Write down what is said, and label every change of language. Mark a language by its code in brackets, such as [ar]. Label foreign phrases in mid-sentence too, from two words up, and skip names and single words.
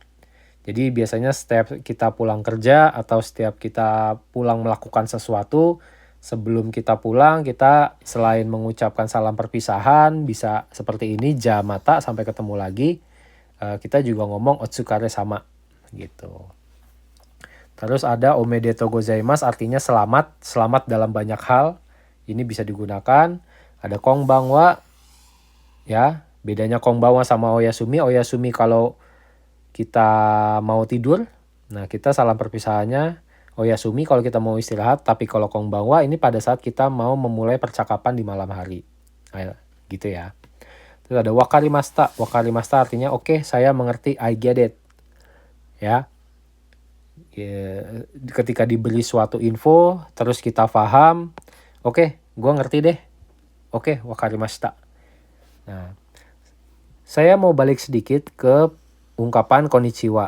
[id] Jadi biasanya setiap kita pulang kerja atau setiap kita pulang melakukan sesuatu, sebelum kita pulang kita selain mengucapkan salam perpisahan bisa seperti ini, jamata sampai ketemu lagi, kita juga ngomong otsukare sama gitu. Terus ada [ja] おめでとうございます [id] artinya selamat dalam banyak hal. Ini bisa digunakan. Ada konbanwa, ya. Bedanya konbanwa sama oyasumi. Oyasumi kalau kita mau tidur. Nah, kita salam perpisahannya oyasumi kalau kita mau istirahat. Tapi kalau konbanwa ini pada saat kita mau memulai percakapan di malam hari. Nah, gitu ya. Terus ada wakarimashita. Wakarimashita artinya oke, saya mengerti, [en] I get it. [id] Ya. Ketika diberi suatu info, terus kita paham. Oke, gue ngerti deh. Oke, wakarimashita. Nah, saya mau balik sedikit ke ungkapan konnichiwa.